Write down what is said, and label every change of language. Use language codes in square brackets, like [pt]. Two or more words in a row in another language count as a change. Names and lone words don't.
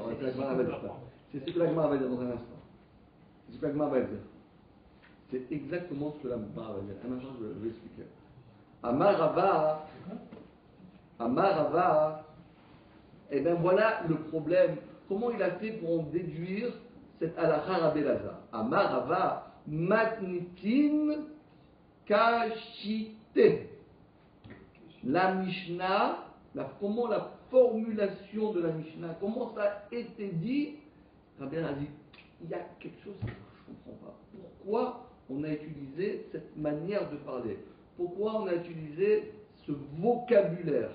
[fr] C'est ce que la Gemara va dire dans un instant. C'est ce que la Gemara va dire. C'est exactement ce que la Gemara va dire. Un instant, je vais expliquer. Amarava, et bien voilà le problème. Comment il a fait pour en déduire cette halakha Rabbi Elazar? [arc] אמר רבא מתניתין קשיתיה. [fr] La Mishnah, comment la formulation de la Mishnah, comment ça a été dit? Rabbi Elazar a dit, il y a quelque chose que je ne comprends pas. Pourquoi on a utilisé cette manière de parler? Pourquoi on a utilisé ce vocabulaire?